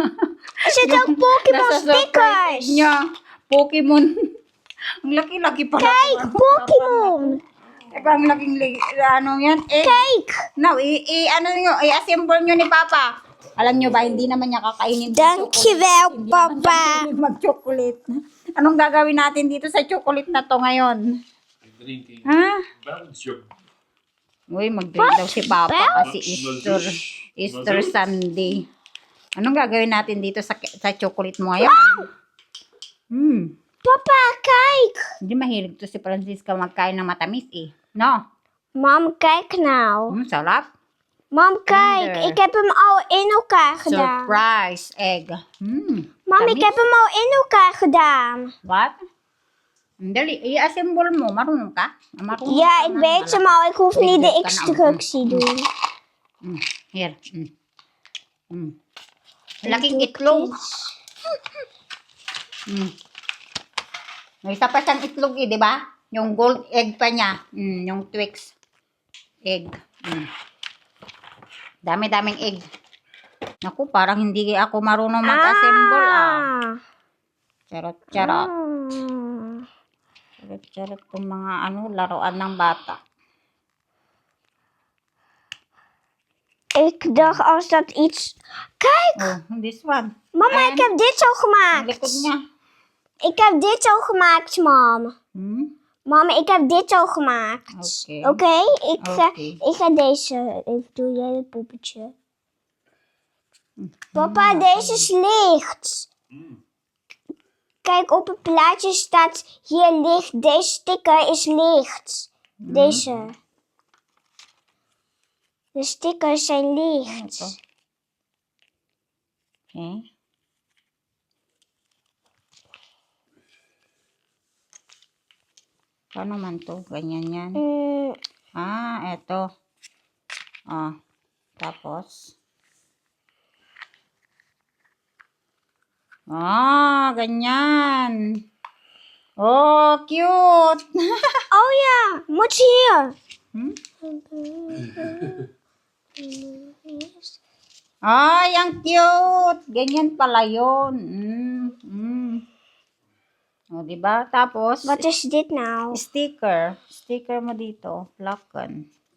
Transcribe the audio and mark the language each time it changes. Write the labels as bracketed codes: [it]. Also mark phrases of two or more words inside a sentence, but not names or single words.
[en] Is it [tl] ang Pokemon Nasa surprise [en] stickers? [tl] niya. Pokemon. Ang laki-laki pala. [en] Cake! Pokemon! [tl] Teka, ang laking ano yan? [en] Cake! [tl] Now, ano nyo, i-assemble nyo ni Papa. Alam nyo ba, hindi naman niya kakainin yung [nl] Dankjewel, [tl] Hindi naman siya [nl] Papa. [tl] mahilig mag-chocolate. Anong gagawin natin dito sa chocolate na to ngayon? [en] Drinking [tl] Ha? [en] Belgium. [tl] Uy, mag-drink daw si Papa kasi Easter [en] Belgium? [tl] Sunday. Anong gagawin natin dito sa chocolate mo ngayon? [nl] Papa, kijk! [tl] Hindi mahilig to si Francisca magkain ng matamis eh. No? [nl] Mam, kijk nou. [tl] Sarap. [nl] Mam, kijk. Kinder. Ik heb hem al in elkaar gedaan. [en] Surprise egg. [nl] Mam, ik [tl] tamis. [nl] heb hem al in elkaar gedaan. [en] What? [tl] Dali, i-assemble mo. Marunong ka? Marunong [nl] Ja, [tl] ka [nl] ik [tl] na. [nl] weet hem al. Ik hoef niet de Weet je, kan instructie doen. [en] Here. [tl] Laking itlog. May isa pa siyang itlog eh, di ba? Yung [en] gold egg [tl] pa niya. Yung [en] Twix egg. [tl] Dami-daming egg. Naku, parang hindi ako marunong mag-assemble Charot-charot. Charot-charot itong mga laruan ng bata. [nl] Ik dacht als dat iets... Kijk! [en] Oh, this one. [nl] Mama, ik heb dit zo [tl] Ang [nl] gemaakt. [tl] likod niya. [nl] Ik heb dit zo gemaakt, mam. Mama, ik heb dit zo gemaakt. Oké. Oké? Oké. Ik ga deze even doen. Jij het poppetje. Papa, deze is licht. Kijk, op het plaatje staat hier licht. Deze sticker is licht. Deze. De stickers zijn licht. [tl] Okay. Paano man to? Ganyan yan. Eto. Tapos. Ganyan. [en] Oh, cute. [nl] Oh ja, moet hier. [tl] Ay, ang cute. Ganyan pala yun. O, diba? Tapos, [nl] Wat is dit nou? [tl] sticker. Sticker mo dito. Plakken.